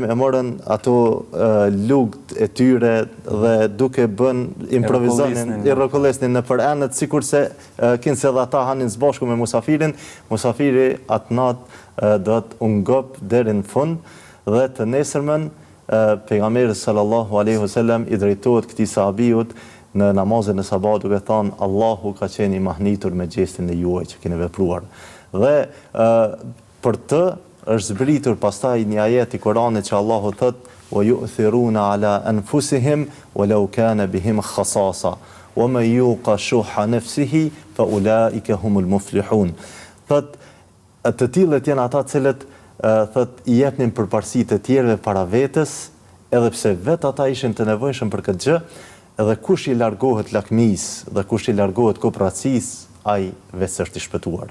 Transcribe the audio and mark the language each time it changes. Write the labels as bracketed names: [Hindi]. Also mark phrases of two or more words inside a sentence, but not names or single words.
[Albanian] e morën ato lugët e tyre dhe duke bën improvizionin, i rrokollesnin në për enët, sikur se kinë se dhe ata hanin së bashku me musafirin, musafiri atë natë do të ungop deri në fund, dhe të nesërmen pejgamberi [Arabic] صلى الله عليه وسلم [Albanian] i drejtohet këtij sahabiut në namazin e sabat, duke thënë Allahu ka qenë i mahnitur me gjestin e juaj që keni vepruar. Dhe për të është zbritur pastaj një ajet i Kuranit që Allahu thot [Arabic] ويؤثرون على أنفسهم ولو كان بهم خصاصة ومن يوق شح نفسه فأولئك هم المفلحون. [Albanian] Thot të tillët janë ata cilët thot i jepnin përparësi të tjerëve para vetes, edhe pse vetë ata ishin të nevojshëm për këtë gjë. Edhe kush i largohet lakmisë dhe kush i largohet kopratësisë, ai vetë është i shpëtuar.